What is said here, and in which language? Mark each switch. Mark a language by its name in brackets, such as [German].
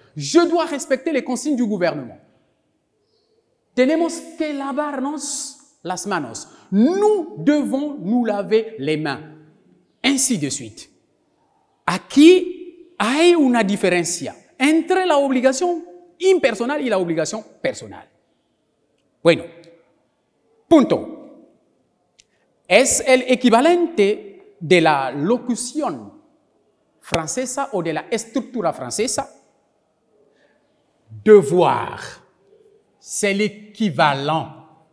[French] Je dois respecter les consignes du gouvernement. [Spanish] Tenemos que lavarnos las manos. [French] Nous devons nous laver les mains. Ainsi de suite. [Spanish] Aquí hay una diferencia entre la obligación impersonal y la obligación personal. Bueno, punto. Es el equivalente de la locución francesa o de la estructura francesa. [French] Devoir, c'est l'équivalent.